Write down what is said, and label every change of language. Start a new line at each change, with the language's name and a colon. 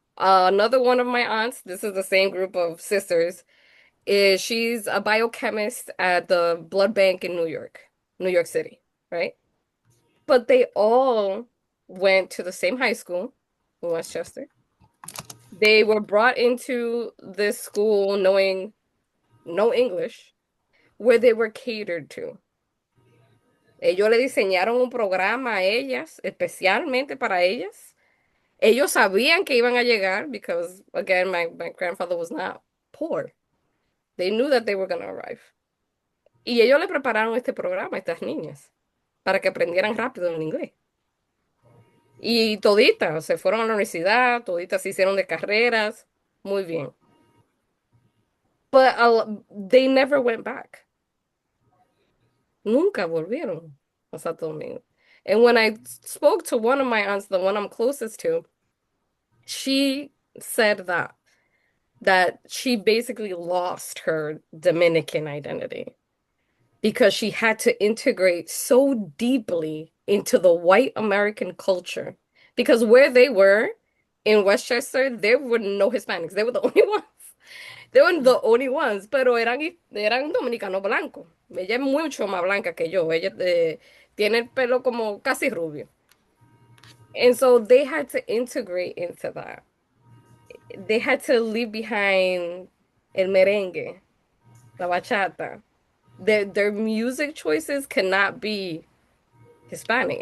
English: Another one of my aunts, this is the same group of sisters, is she's a biochemist at the blood bank in New York City, right? But they all went to the same high school in Westchester. They were brought into this school knowing no English, where they were catered to.
Spanish: Ellos le diseñaron un programa a ellas, especialmente para ellas. Ellos sabían que iban a llegar
English: because, again, my grandfather was not poor. They knew that they were going to arrive.
Spanish: Y ellos le prepararon este programa a estas niñas para que aprendieran rápido el inglés. Y toditas se fueron a la universidad, toditas se hicieron de carreras, muy bien.
English: But they never went back.
Spanish: Nunca volvieron a Santo Domingo.
English: And when I spoke to one of my aunts, the one I'm closest to, she said that she basically lost her Dominican identity because she had to integrate so deeply into the white American culture. Because where they were in Westchester, there were no Hispanics. They were the only ones. They were the only ones,
Spanish: pero eran dominicanos blancos. Ella es mucho más blanca que yo. Ella tiene el pelo como casi rubio.
English: And so they had to integrate into that. They had to leave behind
Spanish: el merengue, la bachata.
English: Their music choices cannot be Hispanic.